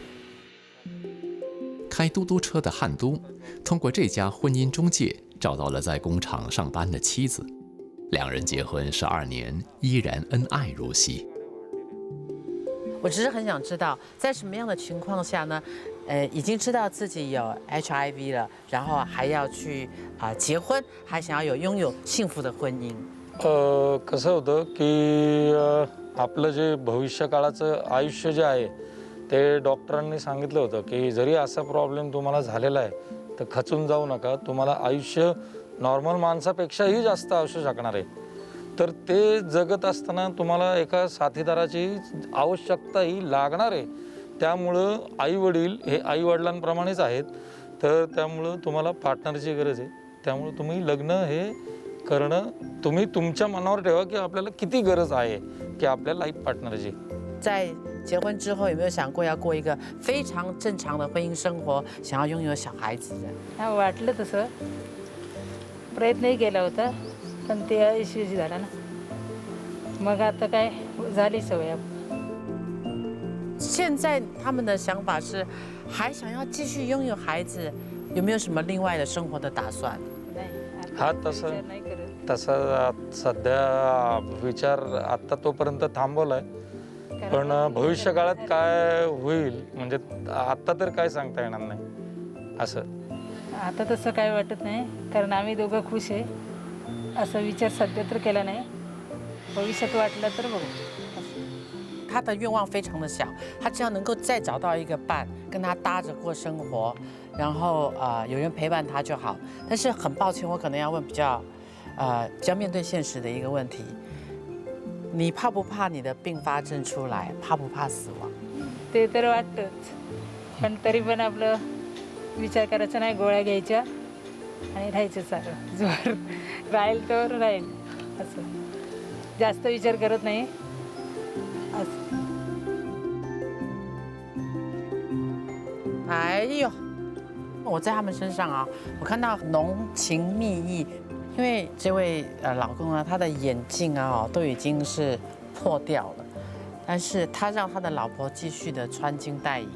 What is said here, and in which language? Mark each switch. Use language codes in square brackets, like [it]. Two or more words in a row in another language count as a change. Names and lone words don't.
[zh] 开嘟嘟车的汉都，通过这家婚姻中介找到了在工厂上班的妻子，两人结婚12年，依然恩爱如昔。我只是很想知道，在什么样的情况下呢？已经知道自己有 HIV 了，然后还要去结婚，还想要拥有幸福的婚姻。 [mr] कसं होतं की आपलं जे भविष्य काळाचं आयुष्य जे आहे. ते डॉक्टरांनी सांगितलं होतं की जरी असा प्रॉब्लेम तुम्हाला झालेला आहे तर खचून जाऊ नका तुम्हाला आयुष्य नॉर्मल माणसापेक्षाही जास्त असू शकणार आहे तर ते जगत असताना तुम्हाला एका साथीदाराची आवश्यकताही लागणार आहे त्यामुळं आईवडील हे आईवडिलांप्रमाणेच आहेत तर त्यामुळं तुम्हाला पार्टनरची गरज आहे त्यामुळं तुम्ही लग्न हे करणं तुम्ही तुमच्या मनावर ठेवा की आपल्याला किती गरज आहे की आपल्या [en] life partnerची [zh] 在结婚之后，有没有想过要过一个非常正常的婚姻生活，想要拥有小孩子的？ [mr] वाटलं तसं प्रयत्नही केला होता पण ते यशस्वी झाला ना मग आता काय झाली सवय [zh] 现在他们的想法是，还想要继续拥有孩子，有没有什么另外的生活的打算？ [mr] हा तसा सध्या विचार आता तोपर्यंत थांबवलाय पण भविष्य काळात काय होईल म्हणजे आता तर काय सांगता येणार नाही असं आता तसं काय वाटत नाही कारण आम्ही दोघं खुश आहे असं विचार सध्या तर केला नाही भविष्यात वाटलं तर बघू [zh] 他的愿望非常的小，他只要能够再找到一个伴，跟他搭着过生活，然后有人陪伴他就好。但是很抱歉，我可能要问比较面对现实的一个问题：你怕不怕你的并发症出来？怕不怕死亡？ [mr] ते तर वाटतंच पण तरी पण आपलं विचार करायचा नाही गोळ्या घ्यायच्या आणि राहायचं सारं जोर राहील तर राहील असं जास्त विचार करत नाही असं [zh] 哎呦，我在他们身上啊，我看到浓情蜜意。因为这位老公呢，他的眼镜啊都已经是破掉了，但是他让他的老婆继续的穿金戴银。